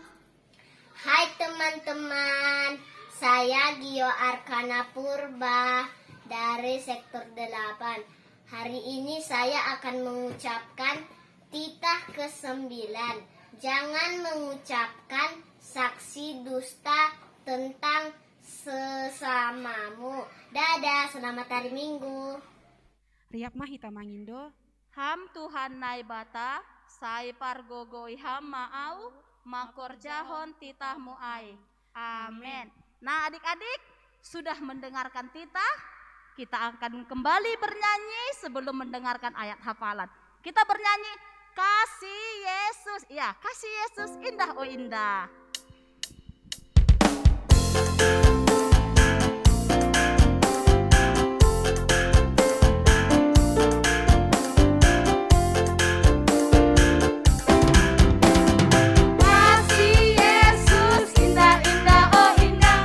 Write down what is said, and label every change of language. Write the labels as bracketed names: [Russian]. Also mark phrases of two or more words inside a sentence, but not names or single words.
[Indonesian] Hai teman-teman, saya Gio Arkana Purba dari sektor 8. Hari ini saya akan mengucapkan titah ke-9. Jangan mengucapkan saksi dusta tentang sesamamu. Dadah, selamat hari Minggu. [Batak Simalungun] Riap Mahita Mangindo. Ham Tuhan naibata, sai pargogoi ham maau, makor jahon titahmu ai. Amin. [Indonesian] Nah adik-adik, sudah mendengarkan titah? Kita akan kembali bernyanyi sebelum mendengarkan ayat hafalan. Kita bernyanyi, kasih Yesus. Ya, kasih Yesus indah oh indah. Kasih Yesus indah-indah oh indah.